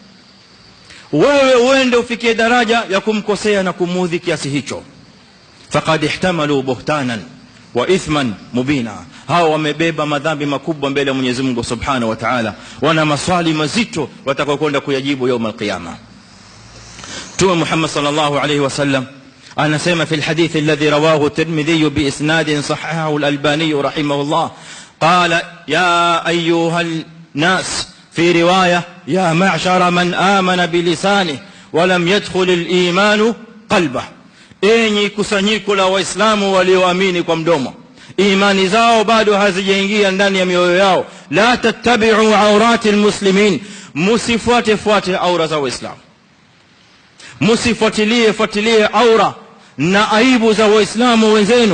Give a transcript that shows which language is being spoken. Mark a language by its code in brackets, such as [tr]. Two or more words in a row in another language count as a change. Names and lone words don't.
[sw] Wewe uende ufikie daraja ya kumkosea na kumudhi kiasi hicho, [ar] فقد احتملوا بهتانا وإثما مبينا. [sw] Hao wamebeba madhambi makubwa mbele ya Mwenyezi Mungu [ar] سبحانه وتعالى, [sw] wana maswali mazito watakaokwenda kuyajibu [ar] يوم القيامة. Mtume Muhammad صلى الله عليه وسلم anasema في الحديث الذي رواه الترمذي بإسناد صححه الألباني رحمه الله قال يا أيها الناس, في رواية يا معشر من آمن بلسانه ولم يدخل الإيمان قلبه. [sw] Enyi kusanyiko la Waislamu walioamini kwa mdomo, imani zao bado hazijaingia ndani ya mioyo yao, [ar] لا تتبعوا عورات المسلمين, [sw] musifuate aura za Waislamu, musifuatilie aura na aibu za Waislamu wenzenu.